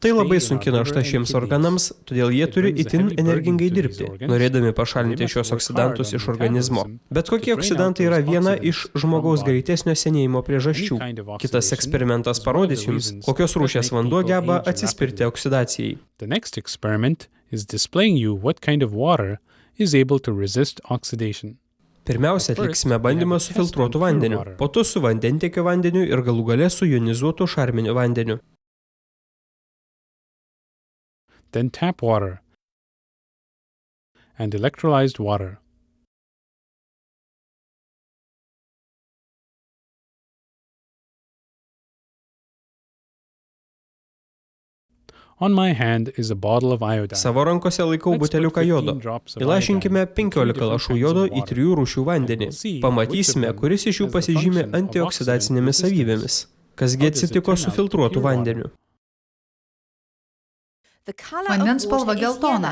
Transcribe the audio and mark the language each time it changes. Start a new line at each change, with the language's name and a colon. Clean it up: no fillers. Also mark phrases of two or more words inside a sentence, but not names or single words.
Lithuanian: Tai labai sunki našta šiems organams, todėl jie turi itin energingai dirbti, norėdami pašalinti šios oksidantus iš organizmo. Bet kokie oksidantai yra viena iš žmogaus greitesnio senėjimo priežasčių. Kitas eksperimentas parodys jums, kokios rūšies vanduo geba atsispirti oksidacijai.
English: The next experiment is displaying you what kind of water is able to resist oxidation.
Lithuanian: Pirmiausia, atliksime bandymą su filtruotu vandeniu, po to su vandentiekio vandeniu ir galų gale su jonizuotu šarminiu vandeniu.
English: Then tap water and electrolyzed water. On my hand is a bottle of iodine.
Lithuanian: Savo rankose laikau buteliuką jodo. Įlašinkime 15 lašų jodo į 3 rūšių vandenį. Pamatysime, kuris iš jų pasižymi antioksidacinėmis savybėmis. Kasgi atsitiko su filtruotu vandeniu? Vandens spalva geltona.